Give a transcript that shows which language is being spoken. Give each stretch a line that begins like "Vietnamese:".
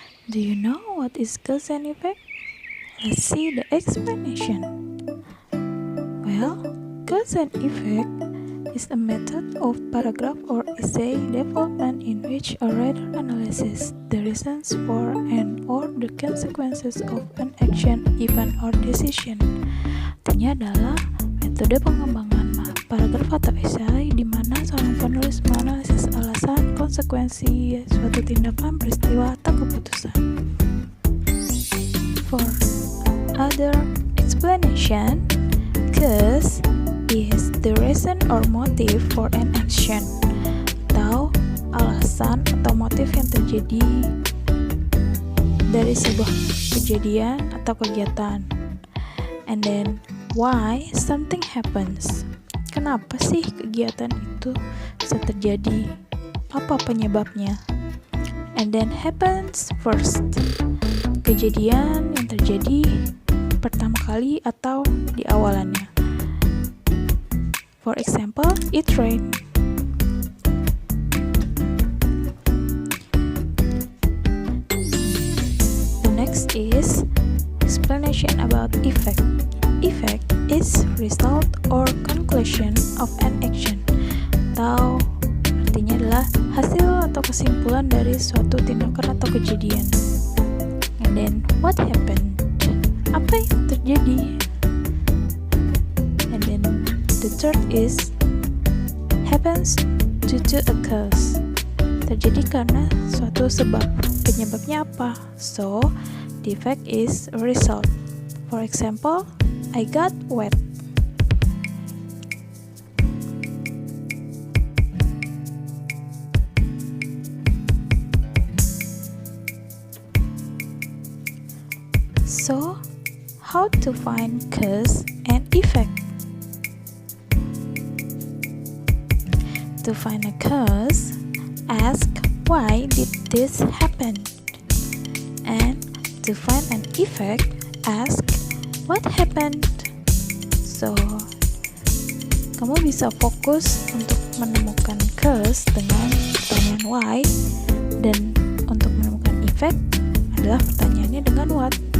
English: Do you know what is cause and effect? Let's see the explanation. Well, cause and effect is a method of paragraph or essay development in which a writer analyzes the reasons for and or the consequences of an action, event, or decision.
Indonesian: Artinya adalah metode pengembangan paragraf atau esai di mana seorang penulis menganalisis alasan, konsekuensi suatu tindakan, peristiwa, atau keputusan.
English: For other explanation, cause is the reason or motive for an action,
Indonesian: atau alasan atau motif yang terjadi dari sebuah kejadian atau kegiatan.
English: And then why something happens.
Indonesian: Kenapa sih kegiatan itu bisa terjadi? Apa penyebabnya?
English: And then happens first.
Indonesian: Kejadian yang terjadi pertama kali atau di awalannya.
English: For example, it rained. The next is explanation about effect. Effect is result or conclusion of an action,
Indonesian: atau artinya adalah hasil atau kesimpulan dari suatu tindakan atau kejadian.
English: And then what happened?
Indonesian: Apa yang terjadi?
English: And then the third is happens due to a cause.
Indonesian: Terjadi karena suatu sebab. Penyebabnya apa?
English: So the effect is a result. For example, I got wet. So, how to find cause and effect? To find a cause, ask why did this happen? And to find an effect, ask what happened?
Indonesian: So, kamu bisa fokus untuk menemukan cause dengan pertanyaan why, dan untuk menemukan effect adalah pertanyaannya dengan what.